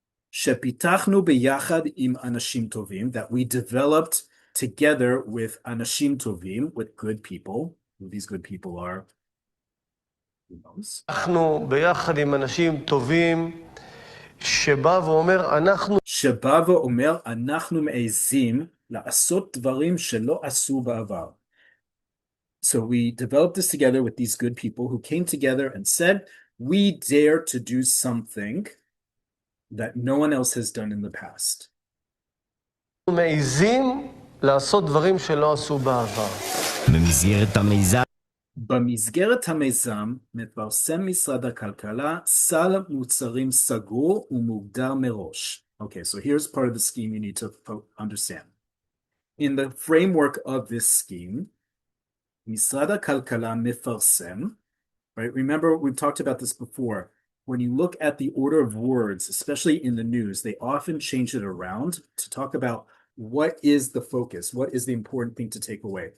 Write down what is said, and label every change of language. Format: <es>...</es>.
<he>שפיתחנו ביחד עם אנשים טובים,</he> <en>that we developed together with</en> <he>אנשים טובים,</he> <en>with good people. Who these good people are? Who knows?</en> <he>אנחנו ביחד עם אנשים טובים שבא ואומר, אנחנו שבא ואומר, אנחנו מעזים לעשות דברים שלא עשו בעבר.</he> <en>So we developed this together with these good people who came together and said, we dare to do something that no one else has done in the past.</en> <he>מעזים לעשות דברים שלא עשו בעבר. במסגרת המיזם במסגרת המיזם מפרסם משרד הכלכלה סל מוצרים סגור ומוגדר מראש.</he> <en>Okay, so here's part of the scheme you need to understand. In the framework of this scheme,</en> <he>משרד הכלכלה מפרסם,</he> <en>right? Remember, we've talked about this before. When you look at the order of words, especially in the news, they often change it around to talk about what is the focus, what is the important thing to take away.</en>